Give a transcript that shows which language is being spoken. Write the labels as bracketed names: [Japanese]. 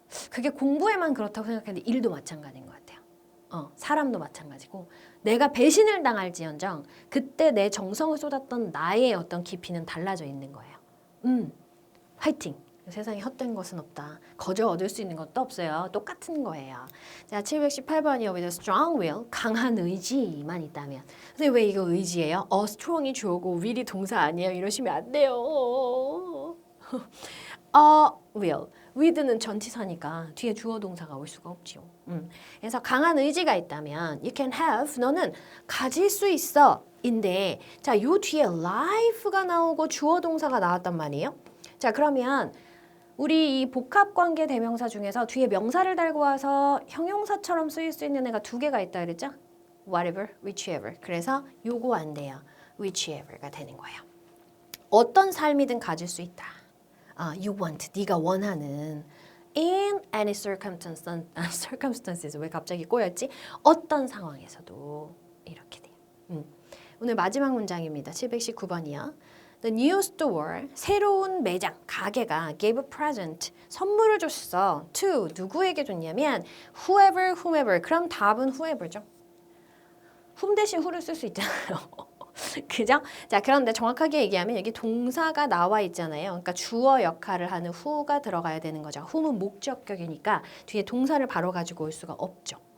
[Korean] 그게 공부에만 그렇다고 생각했는데 일도 마찬가지인 것 같아요. 사람도 마찬가지고 내가 배신을 당할지언정 그때 내 정성을 쏟았던 나의 어떤 깊이는 달라져 있는 거예요. 화이팅! 세상에 헛된 것은 없다. 거저 얻을 수 있는 것도 없어요. 똑같은 거예요. 자, 718번이요. [English] With a strong will, [Korean] 강한 의지만 있다면. 근데 왜 이거 의지예요? strong이 주어고 will이 동사 아니에요? 이러시면 안 돼요. will. with는 전치사니까 뒤에 주어 동사가 올 수가 없죠. 그래서 강한 의지가 있다면 [English] you can have, [Korean] 너는 가질 수 있어. 인데 자, 요 뒤에 life가 나오고 주어 동사가 나왔단 말이에요. 자, 그러면 우리 이 복합관계 대명사 중에서 뒤에 명사를 달고 와서 형용사처럼 쓰일 수 있는 애가 두 개가 있다 그랬죠? Whatever, whichever. 그래서 요거 안 돼요. whichever가 되는 거예요. 어떤 삶이든 가질 수 있다. [English] You want, [Korean] 네가 원하는 [English] in any circumstances. [Korean] 왜 갑자기 꼬였지? 어떤 상황에서도 이렇게 돼요. 오늘 마지막 문장입니다. 719번이요. [English] The new store, [Korean] 새로운 매장, 가게가 [English] gave a present, [Korean] 선물을 줬어. to, 누구에게 줬냐면 whoever. 그럼 답은 whoever죠. whom 대신 who를 쓸 수 있잖아요. 그죠? 자, 그런데 정확하게 얘기하면 여기 동사가 나와 있잖아요. 그러니까 주어 역할을 하는 who가 들어가야 되는 거죠. whom은 목적격이니까 뒤에 동사를 바로 가지고 올 수가 없죠.